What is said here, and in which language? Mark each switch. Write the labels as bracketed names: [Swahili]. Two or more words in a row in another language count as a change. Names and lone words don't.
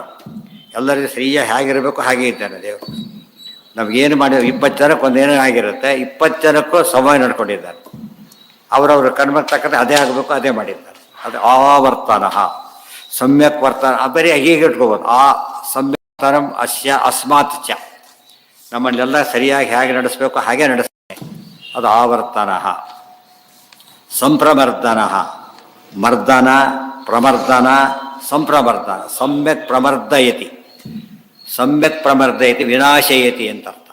[Kannada] ಎಲ್ಲರಿಗೂ ಸರಿಯಾಗಿ ಹೇಗಿರಬೇಕು ಹಾಗೆ ಇದ್ದಾನೆ ದೇವರು. ನಮಗೇನು ಮಾಡಿ 20 ಜನಕ್ಕೆ ಒಂದೇನೋ ಆಗಿರುತ್ತೆ, 20 ಜನಕ್ಕೂ ಸಮಯ ನಡ್ಕೊಂಡಿದ್ದಾರೆ. ಅವರವ್ರ ಕರ್ಮಕ್ಕೆ ತಕ್ಕಂತೆ ಅದೇ ಆಗಬೇಕು, ಅದೇ ಮಾಡಿದ್ದಾರೆ. ಅದು [Sanskrit] ಆವರ್ತನ ಸಮ್ಯಕ್ ವರ್ತನ. [Kannada] ಬರೀ ಹೀಗೆ ಇಟ್ಕೋಬೋದು. [Sanskrit] ಆ ಸಮ್ಯರ್ತನಂ ಅಸ್ಯ ಅಸ್ಮಾತ್ ಚ. [Kannada] ನಮ್ಮನ್ನೆಲ್ಲ ಸರಿಯಾಗಿ ಹೇಗೆ ನಡೆಸಬೇಕು ಹಾಗೆ ನಡೆಸ್ತಾನೆ. ಅದು ಆವರ್ತನ. [Sanskrit] ಸಂಪ್ರಮರ್ದನ ಮರ್ದನ ಪ್ರಮರ್ದನ ಸಂಪ್ರಮರ್ದನ. ಸಮ್ಯಕ್ ಪ್ರಮರ್ದಯತಿ, ಸಮ್ಯಕ್ ಪ್ರಮರ್ದಯತಿ ವಿನಾಶಯತಿ [Kannada] ಅಂತ ಅರ್ಥ.